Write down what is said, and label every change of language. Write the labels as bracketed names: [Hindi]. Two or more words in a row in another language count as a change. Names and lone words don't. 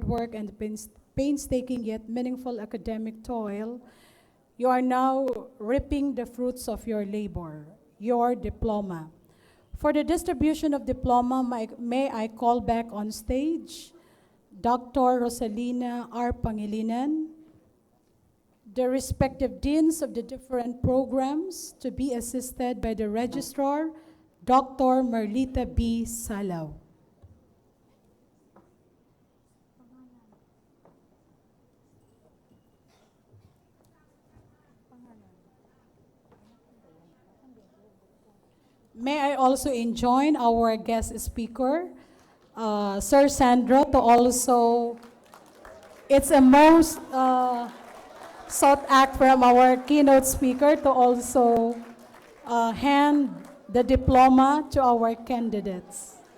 [English] work and painstaking yet meaningful academic toil, you are now reaping the fruits of your labor, your diploma. For the distribution of diploma, may I call back on stage Dr. Rosalina R. Pangilinan, the respective deans of the different programs, to be assisted by the registrar, Dr. Marlita B. Salaw. May I also enjoin our guest speaker, Sir Sandro, to also, it's a most sought act from our keynote speaker to also hand the diploma to our candidates.